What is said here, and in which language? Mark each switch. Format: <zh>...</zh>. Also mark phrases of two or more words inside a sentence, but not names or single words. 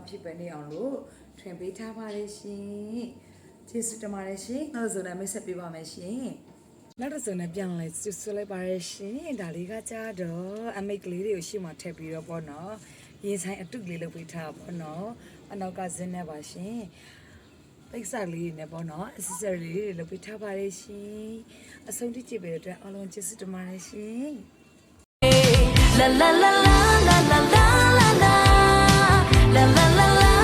<my>ဖြစ်ပဲနေအောင်လို့ထွင်ပေးထားပါတယ်ရှင်ကျေးဇူးတင်ပါတယ်ရှင်နောက်ဆိုလည်းမိတ်ဆက်ပေးပါမယ်ရှင်နောက်တစ်စုံနဲ့ပြန်လဲဆွလိုက်ပါရရှင်ဒါလေးကကြတော့အမိတ်ကလေးတွေကိုရှေ့မှာထည့်ပြီးတော့ပေါ့နော်ရင်ဆိုင်အတုကလေးလုပ်ပေးထားပေါ့နော်အနောက်ကဇင်းနဲ့ပါရှင်ပိတ်စလေးနဲ့ပေါ့နော် accessory လေးတွေလုပ်ပေးထားပါရရှင်အဆုံးထိကြည့်ပေးတဲ့အတွက်အားလုံးကျေးဇူးတင်ပါတယ်ရှင် La la la la la la la la la la la la la</my>